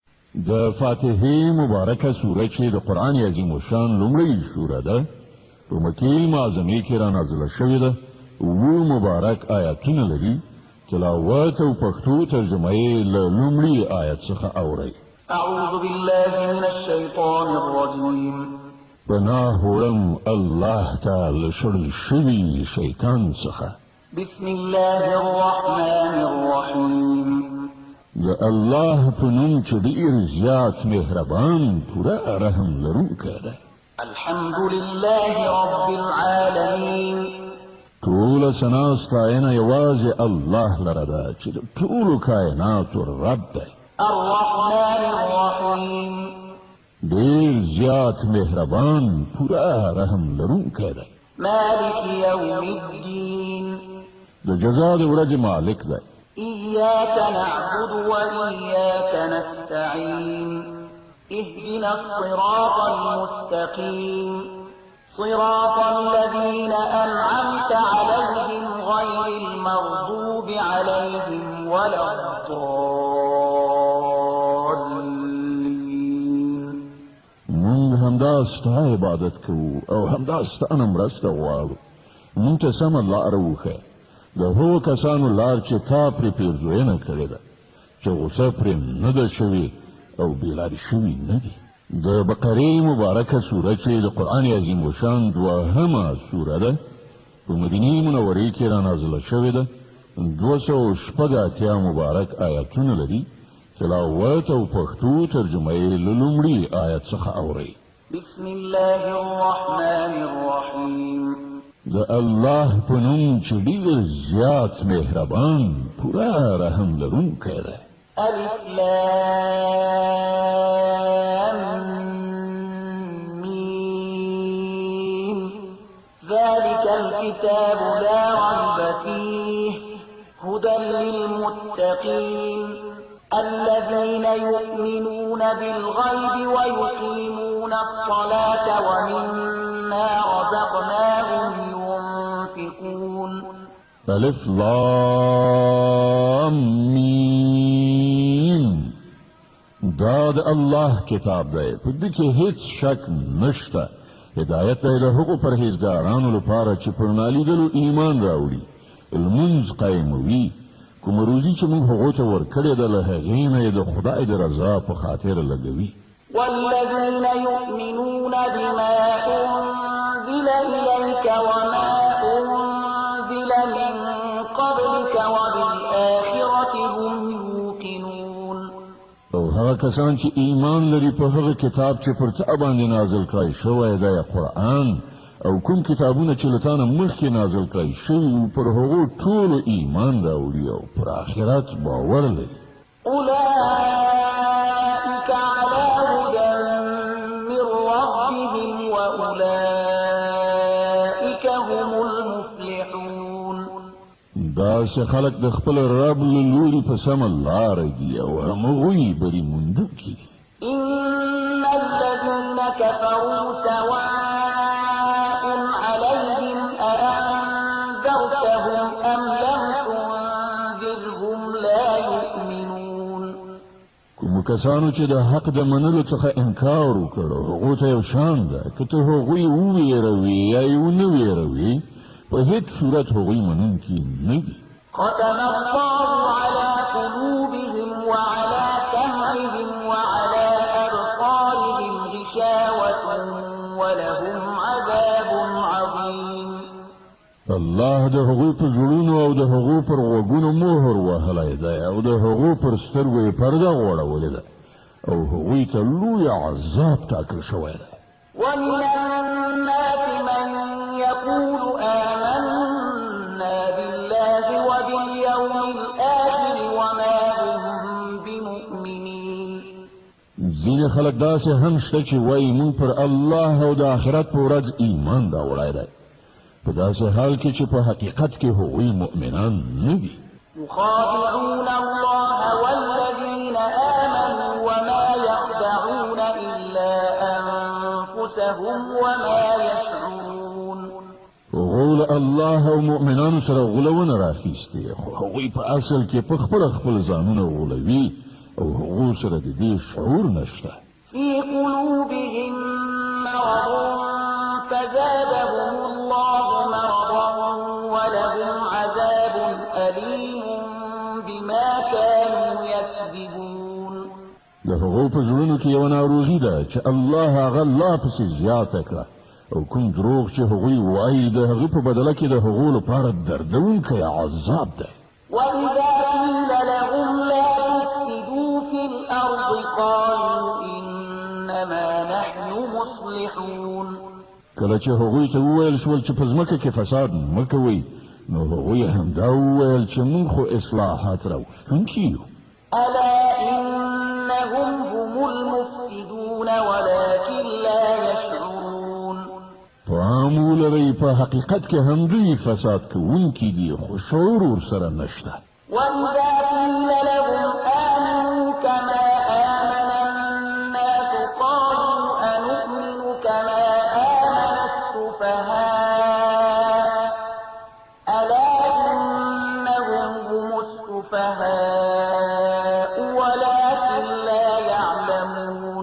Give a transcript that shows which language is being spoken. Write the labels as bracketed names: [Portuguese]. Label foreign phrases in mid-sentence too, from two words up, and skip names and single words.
[Pashto] د فاتحې مبارکه سوره چې د قرآن عظیم الشان لومړۍ سوره ده په مکې معظمې کې رانازله شوې ده. اووه مبارک آیاتونه لري. تلاوت او پښتو ترجمه یې له لومړي آیت څخه اورئ. [Arabic] أعوذ بالله من الشيطان الرجيم. [Pashto] پناه وړم الله ته له شړل شوي شیطان څخه. [Arabic] بسم الله الرحمن الرحيم. [Pashto] د الله په نوم چې ډېر زیات مهربان پوره رحم لرونکی دی. [Arabic] الحمد لله رب العالمين. [Pashto] ټوله ثنا ستاینه یوازې الله لره ده چې د ټولو کائناتو رب دی. [Arabic] الرحمن الرحيم. [Pashto] ډېر زیات مهربان پوره رحم لرونکی دی. [Arabic] مالك يوم الدين. [Pashto] د جزا د ورځې مالک دی. [Arabic] إياك نعبد وإياك نستعين. اهدنا الصراط المستقيم. صراط الذين أنعمت عليهم غير المغضوب عليهم ولا الضالين. [Pashto] مونږ همدا ستا عبادت کوو او همدا ستانه مرسته غواړو. مونږ ته سمه لاره وښیه. د هغو کسانو لار چې تا پرې پیرزوینه کړې ده چې غوسه پرې نه ده شوې او بېلارې شوي نه دي. د بقرې مبارکه سوره چې د قرآن عظیم الشان دوهمه سوره ده په مدینې منورې کې رانازله شوې ده. 280 مبارک آیاتونه لري. تلاوت او پښتو ترجمه یې له لومړي آیت څخه اورئ. [Arabic] بسم الله الرحمن الرحيم. [Pashto] د الله په نوم چې ډېر زیات مهربان پوره رحم لرونکی دی. [Arabic] ألف لام ميم. ذلك الكتاب لا ريب فيه هدى للمتقين الذين يؤمنون بالغيب ويقيمون الصلاة ومما رزقناهم ينفقون. [Pashto] الف لام میم. دا د الله کتاب دی. په دې کې هیڅ شک نشته. هدایت دی د هغو پرهیزګارانو لپاره چې پر نالیدلو ایمان راوړي، لمونځ قایموي، کومه روزي چې موږ هغو ته ورکړې ده له هغې نه یې د خدای د رضا په خاطر لګوي. [Arabic] والذين يؤمنون بما أنزل إليك وما أنزل من قبلك وبالآخرة هم يوقنون. [Pashto] او هغه کسان چې ایمان لري په هغه کتاب چې پر تا باندې نازل کړی شوی دی قرآن او کوم کتابونه چې له تا نه مخکې نازل کړی شوي پر هغو ټولو ایمان راوړي او پر آخرت باور لري. [Arabic] أولئك على هدى من ربهم وأولئك هم المفلحون. [Pashto] داسې خلک د خپل رب له لوري په سمه لاره دي او همغوی بری موندونکي دي. [Arabic] إن الذين كفروا سواء عليهم أأنذرتهم أم لم تنذرهم لا يؤمنون. [Pashto] کومو کسانو چې د حق د منلو څخه انکار وکړ هغو ته یو شان ده که ته هغوی وویروي یا یې ونه ویروي په هیڅ صورت هغوی منونکي نه دي. [Arabic] ختم الله على قلوبهم وعلى سمعهم وعلى أبصارهم غشاوة ولهم عذاب عظيم. [Pashto] الله د هغوی په زړونو او د هغو پر غوږونو مهر وهلی دی او د هغو پر سترګو یې پرده غوړولې ده او هغوی ته لوی عذاب ټاکل شوی دی. [Arabic] ومن الناس من يقول آمنا بالله وباليوم الآخر وما هم بمؤمنين. [Pashto] ځینې خلک داسې هم شته چې وایي مونږ پر الله او د آخرت په ورځ ایمان راوړی دی په داسې حال کې چې په حقیقت کې هغوی مؤمنان نه دي. [Arabic] يخادعون الله والذين آمنوا وما يخدعون إلا أنفسهم وما يشعرون. [Pashto] غول الله او مؤمنانو سره غولونه راخیستې خو هغوی په اصل کې په خپل ځانونه غولوي او هغو سره د دې شعور نشته. [Arabic] في قلوبهم مرض فزادهم الله مرضا ولهم عذاب أليم بما كانوا يكذبون. [Pashto] د هغو په زړونو کې یوه ناروغي ده چې الله هغه لا پسې زیاته کړه، او کوم دروغ چې هغوی وایي د هغې په بدله کې د هغو لپاره دردونکی عذاب ده. [Arabic] وإذا قيل لهم لا تفسدوا في الأرض قالوا إنما نحن مصلحون. [Pashto] کله چې هغوی ته وویل شول چې په ځمکه کې فساد مه کوئ، نو هغوی همدا وویل چې موږ خو اصلاحات راوستونکي یو. [Arabic] ألا إنهم هم المفسدون ولكن لا يشعرون. [Pashto] پام ولرئ په حقیقت کې هم دوی فساد کوونکي دي، خو شعور ورسره نشته. [Arabic] وإذا قيل لهم آمنوا كما آمن الناس قالوا أنؤمن كما آمن السفهاء ألا إنهم هم السفهاء ولكن لا يعلمون.